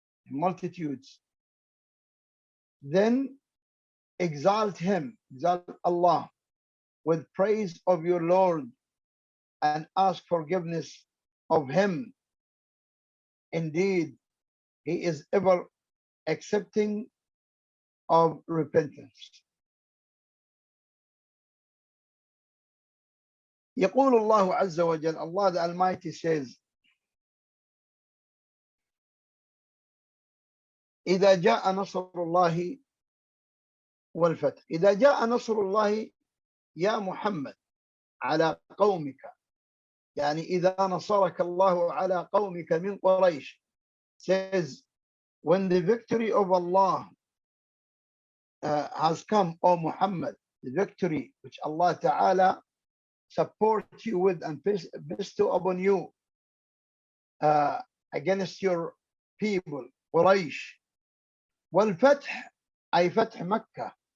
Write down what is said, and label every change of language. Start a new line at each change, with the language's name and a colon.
English: multitudes, then exalt Allah with praise of your Lord and ask forgiveness of him. Indeed, he is ever accepting of repentance.
Arabic: يقول الله عز وجل,
English: Allah the Almighty says,
Arabic: إذا جاء نصر الله والفتح. إذا جاء نصر الله يا محمد على قومك, يعني إذا نصرك الله على قومك من قريش,
English: says when the victory of Allah has come, O Muhammad, the victory which Allah Ta'ala support you with and bestow upon you against your people, Quraysh.
Arabic: والفتح أي فتح مكة,